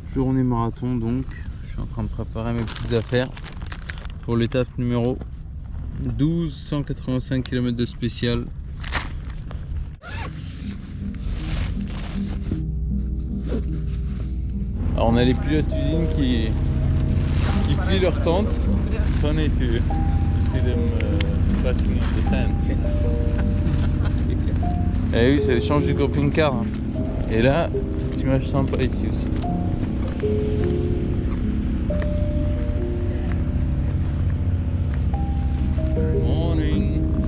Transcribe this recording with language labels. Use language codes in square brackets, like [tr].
[fr] Journée marathon donc. Je suis en train de préparer mes petites affaires pour l'étape numéro 12, 185 km de spécial. Alors on a les pilotes d'usine qui plient leur tente. [en] Funny to see them packing up the tents. [fr] Et oui, c'est l'échange du camping-car. Hein. Et là, petite image sympa ici aussi. [en] Morning.